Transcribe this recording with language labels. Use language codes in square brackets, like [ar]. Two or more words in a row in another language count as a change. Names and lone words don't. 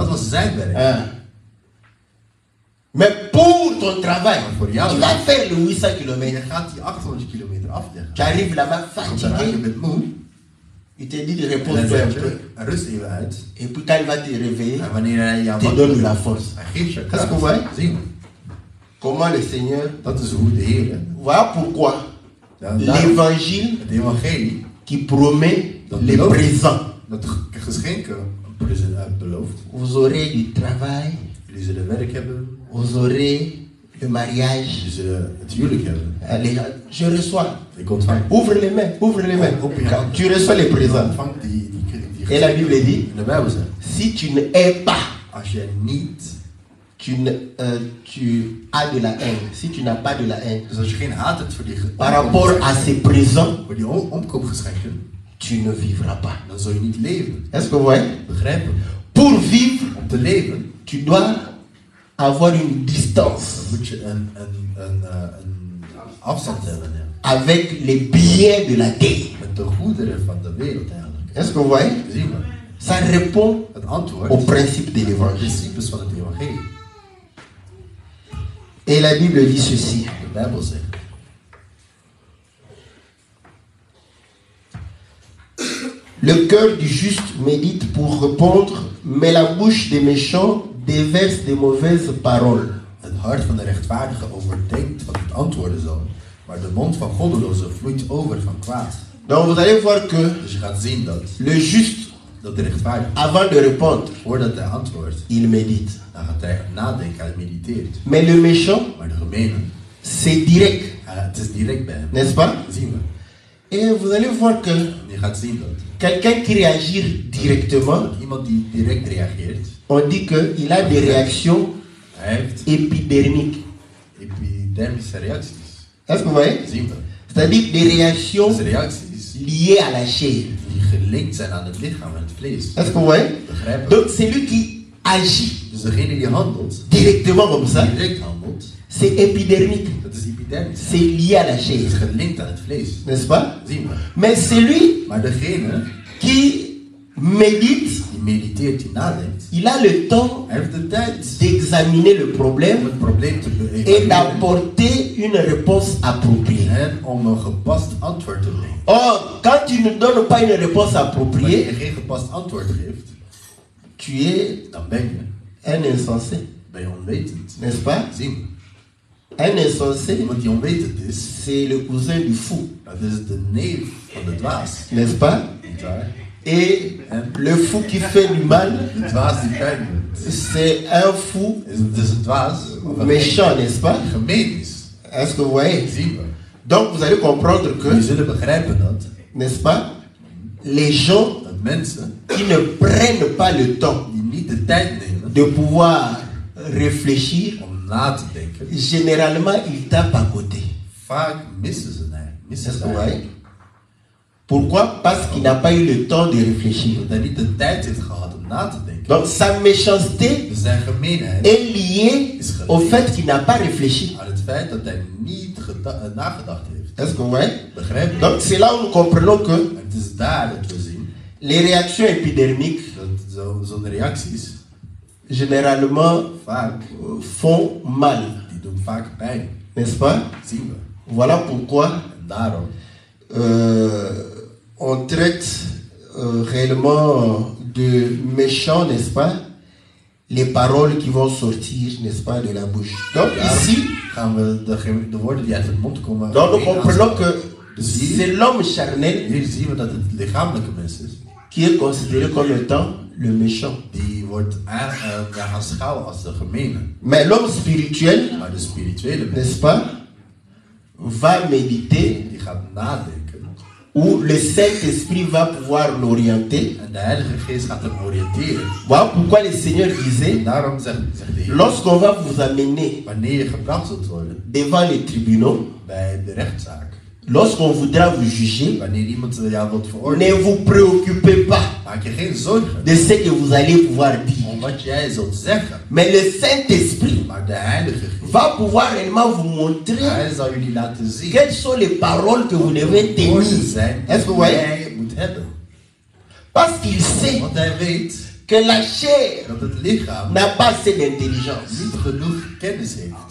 [nl] Dat was zijn werk. [fr] Hein. Mais pour ton travail, [nl] Maar voor jou, [fr] tu vas faire le 800 [nl] je [fr] km. [nl] gaat die 800 kilometer afleggen. [fr] Tu arrives là-bas [nl] Want dan raak je [fr] fatigué. [nl] bent moe. [fr] Il te dit de [nl] En dan [fr] repose-toi un [nl] zeg [fr] peu. [nl] je, rust even uit. [fr] Et puis quand il va te réveiller, [nl] En wanneer hij jou [fr] il te donne la force. [nl] hij geeft je [fr] Qu'est-ce que vous voyez? [nl] kracht. Zie je? [fr] Comment le Seigneur. [nl] Dat is hoe de Heer. [fr] Voilà pourquoi [nl] Ja, daarom, [fr] l'évangile [nl] het evangelie [fr] qui promet [nl] Dat [fr] le [nl] belooft. [fr] présent. [nl] dat geschenken beloofd. [fr] Vous aurez du travail, [nl] Jullie zullen werk hebben. [fr] vous aurez le mariage. [nl] Jullie zullen het huwelijk hebben. [fr] Allez, je reçois. [nl] Ik ontvang. [fr] Ouvre les mains, ouvre les mains. [nl] Open je handen. [fr] Tu reçois les présents. [nl] Ontvang die [fr] Et la Bible dit, [nl] in de Bijbel zegt, [fr] si tu ne hais pas, [nl] als jij niet, [fr] tu as de la haine. Si tu n'as pas de la haine, [nl] dus als je geen haat hebt voor die [fr] par rapport à ces présents, [nl] voor die omkoopgeschenken, [fr] tu ne vivras pas. [nl] dan zul je niet leven. [fr] Est-ce que vous voyez? [nl] Begrijpen? [fr] Pour vivre, [nl] Om te leven, [fr] tu dois avoir une distance [nl] dan moet je een afstand hebben. Ja. [fr] avec les biens de la terre. [nl] Met de goederen van de wereld eigenlijk. [fr] Est-ce que vous voyez? [nl] Zien we? [fr] Ça répond [nl] Het antwoord [fr] au principe de [nl] de [fr] l'évangile. [nl] principes van het evangelie. [fr] Et la Bible dit ceci. [nl] De Bijbel zegt, [fr] Le cœur du juste médite pour répondre, mais la bouche des méchants déverse des mauvaises paroles. [nl] het hart van de rechtvaardige overdenkt wat het antwoorden zal, maar de mond van goddelozen vloeit over van kwaad. [fr] Donc vous allez voir que [nl] Dus je gaat zien dat [fr] le juste, [nl] de rechtvaardige, [fr] avant de répondre, [nl] voordat hij antwoordt, [fr] il médite. [nl] dan gaat hij nadenken, hij mediteert. [fr] Mais le méchant, [nl] Maar de gemene, [fr] c'est direct, [nl] het is direct bij hem. [fr] n'est-ce pas? [nl] Dat zien we. [fr] Et vous allez voir que [nl] En je gaat zien dat [fr] quelqu'un qui réagit directement, [nl] iemand die direct reageert, [fr] on dit qu'il a des réactions [nl] hij heeft [fr] épidermiques. [nl] epidermische reacties. [fr] Est-ce que vous voyez? [nl] Dat zien we. [fr] C'est-à-dire des réactions [nl] Dus reacties [fr] liées à la chair. [nl] die gelinkt zijn aan het lichaam en het vlees. [fr] Est-ce que vous voyez? [nl] Begrijpen? [fr] Donc celui qui agit [nl] Dus degene die handelt, [fr] directement comme ça, [nl] direct handelt, [fr] c'est épidermique. [nl] dat is epidermisch. [fr] C'est lié à la [nl] Het is [fr] chair. [nl] gelinkt aan het vlees. [fr] N'est-ce pas? [nl] Dat zien we. [fr] Mais celui [nl] Maar degene [fr] qui médite, [nl] die mediteert, die nadenkt, [fr] il a le temps [nl] hij heeft de tijd [fr] d'examiner le [nl] om [fr] problème [nl] het probleem te [fr] et [nl] evalueren [fr] d'apporter une réponse appropriée. [nl] en om een gepast antwoord te brengen. [fr] Or, quand tu ne donnes pas une réponse [nl] Wanneer [fr] appropriée, [nl] je geen gepast antwoord geeft, [fr] tu es [nl] dan ben je [fr] un insensé, [nl] onwetend. [fr] n'est-ce pas? [nl] Dat zien we. [fr] Un insensé, [nl] Iemand die onwetend is, [fr] c'est le cousin du fou, [nl] dat is de neef van de dwaas. [fr] n'est-ce pas? [nl] Niet waar? [fr] Et le fou qui fait du mal, [nl] De dwaas die pijn doet, [fr] c'est un fou [nl] is dus een dwaas of een [fr] méchant, n'est-ce pas? [nl] die gemeen is. [fr] Est-ce que vous voyez? [nl] Dat zien we. [fr] Donc vous allez comprendre [nl] We [fr] que, [nl] zullen begrijpen dat [fr] n'est-ce pas, les gens [nl] mensen [fr] qui ne prennent pas le temps [nl] die niet de tijd nemen [fr] de pouvoir réfléchir, [nl] om na te denken, [fr] généralement ils tapent à côté. [nl] vaak missen ze het. Missen [fr] Est-ce [nl] ze [fr] que vous [nl] het. [fr] voyez? Pourquoi? Parce qu'il n'a pas eu le temps de réfléchir. [nl] Omdat hij niet de tijd heeft gehad om na te denken. [fr] Donc sa méchanceté [nl] Dus zijn gemeenheid [fr] est liée au fait qu'il n'a pas réfléchi. [nl] aan het feit dat hij niet nagedacht heeft. [fr] Est-ce que vous voyez? [nl] Begrijp je? [fr] Donc c'est là où nous comprenons que [nl] En het is daar dat we zien [fr] les réactions épidermiques [nl] dat zo'n reacties [fr] généralement [nl] vaak, [fr] font mal, [nl] die doen vaak pijn. [fr] n'est-ce pas? [nl] Dat zien we. [fr] Voilà pourquoi [nl] En daarom [fr] on traite réellement de méchants, n'est-ce pas? Les paroles qui vont sortir, n'est-ce pas, de la bouche. Donc ici, [nl] gaan we de woorden die uit de mond komen. [fr] donc nous comprenons que [nl] Dus hier, [fr] c'est l'homme charnel [nl] hier zien we dat het lichamelijke mens is. [fr] qui est considéré comme étant le méchant. [nl] Die wordt gaan schouwen als de gemene. [fr] Mais l'homme spirituel, [nl] Maar de spirituele mens, [fr] n'est-ce pas, va méditer [nl] die gaat nadenken. [fr] où le Saint-Esprit va pouvoir l'orienter. [nl] En de Heilige Geest gaat hem oriënteren. [fr] Voilà pourquoi le Seigneur disait, [nl] En daarom zegt de Heer, [fr] lorsqu'on va vous amener [nl] wanneer je gebracht zult worden [fr] devant les tribunaux, [nl] bij de rechtszaak, [fr] lorsqu'on voudra vous juger, [nl] wanneer iemand jou wilt [fr] ne [nl] veroordelen, [fr] vous préoccupez pas [nl] maak je geen zorgen [fr] de ce que vous allez pouvoir dire. [nl] om wat jij zult zeggen. [fr] Mais le Saint-Esprit [nl] Maar de Heilige Geest, [fr] va pouvoir réellement vous montrer [nl] hij zal jullie laten zien [fr] quelles sont les paroles que vous devez [nl] woorden [fr] tenir. [nl] zijn [fr] Est-ce que vous [nl] die [fr] voyez? [nl] jij moet hebben. [fr] Parce qu'il sait [nl] Want hij weet [fr] que la chair [nl] dat het lichaam [fr] n'a pas assez d'intelligence. [nl] niet genoeg kennis heeft.